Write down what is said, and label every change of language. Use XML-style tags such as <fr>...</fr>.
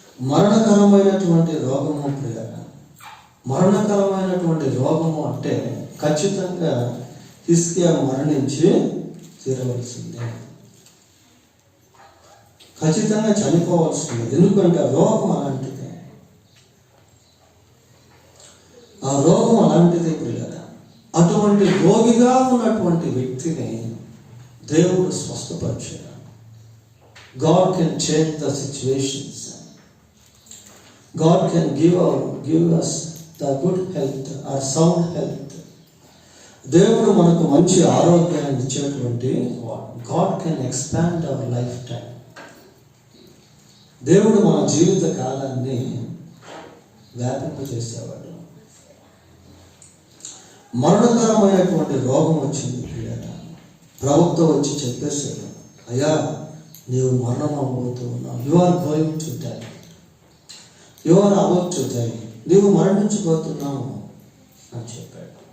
<te>మరణకరమైనటువంటి రోగము మరణకరమైనటువంటి రోగము అంటే ఖచ్చితంగా హిజ్కియా మరణించి తీరవలసిందే, ఖచ్చితంగా చనిపోవాల్సిందే. ఎందుకంటే ఆ రోగం అలాంటిది, ఆ రోగం అలాంటిది. అటువంటి రోగిగా ఉన్నటువంటి వ్యక్తిని దేవుడు స్వస్థపరిచాడు.</te> <en>God can change the situations. God can give us the good health or sound health.</en> <te>దేవుడు మనకు మంచి ఆరోగ్యాన్ని ఇచ్చేటువంటి</te> <en>God can expand our life time.</en> <te>దేవుడు మన జీవిత కాలాన్ని వ్యాపింపజేసేవాడు. మరణకరమైనటువంటి రోగం వచ్చింది, ప్రవక్త వచ్చి చెప్పేశాడు, అయ్యా నీవు మరణం అవ్వబోతూ ఉన్నావు,</te> <en>you are going to die,</en> <te>you are about to die, నీవు మరణించబోతున్నావు అని చెప్పాడు.</te>